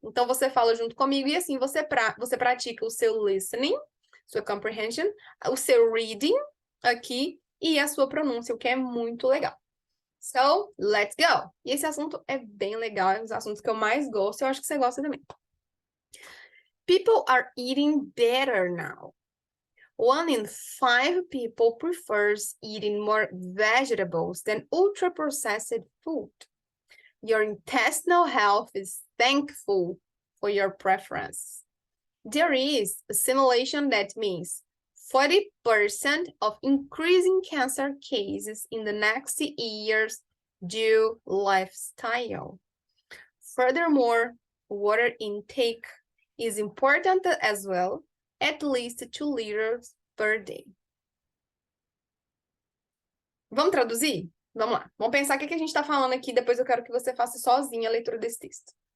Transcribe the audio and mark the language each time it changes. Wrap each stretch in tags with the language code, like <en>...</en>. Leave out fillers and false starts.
<pt>Então, você fala junto comigo e assim você pratica o seu listening, sua comprehension, o seu reading aqui e a sua pronúncia, o que é muito legal.</pt> <en>So, let's go!</en> <pt>E esse assunto é bem legal, é um dos assuntos que eu mais gosto, eu acho que você gosta também.</pt> <en>People are eating better now. 1 in 5 people prefers eating more vegetables than ultra-processed food. Your intestinal health is thankful for your preference. There is a simulation that means 40% of increasing cancer cases in the next years due lifestyle. Furthermore, water intake is important as well, at least 2 liters per day.</en> <pt>Vamos traduzir? Vamos lá. Vamos pensar o que a gente está falando aqui, depois eu quero que você faça sozinha a leitura desse texto.</pt>